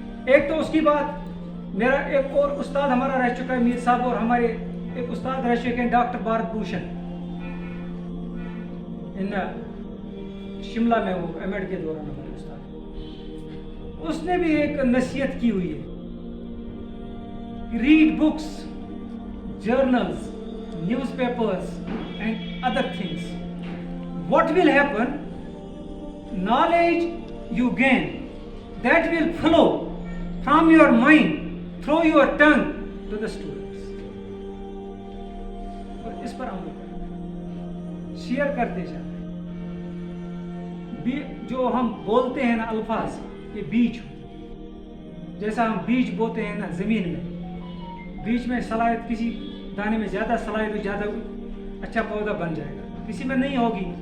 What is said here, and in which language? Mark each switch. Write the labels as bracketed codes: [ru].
[ur] ایک تو اس کی بات, میرا ایک اور استاد ہمارا رہ چکا ہے میر صاحب, اور ہمارے ایک استاد رہ چکے ہیں ڈاکٹر بھارت بھوشن, ان شملہ میں, وہ ایم ایڈ کے دوران ہمارے استاد. اس نے بھی ایک نصیحت کی ہوئی ہے, [en] Read books, journals, newspapers and other things. What will happen, knowledge you gain, that will flow from your mind through your tongue to the students. [ur] اور اس پر عمل کریں, شیئر کرتے جائیں. جو ہم بولتے ہیں نا الفاظ, یہ بیج ہو, جیسا ہم بیج بوتے ہیں نا زمین میں, بیج میں صلاحیت, کسی دانے میں زیادہ صلاحیت ہو, زیادہ اچھا پودا بن جائے گا, کسی میں نہیں ہوگی.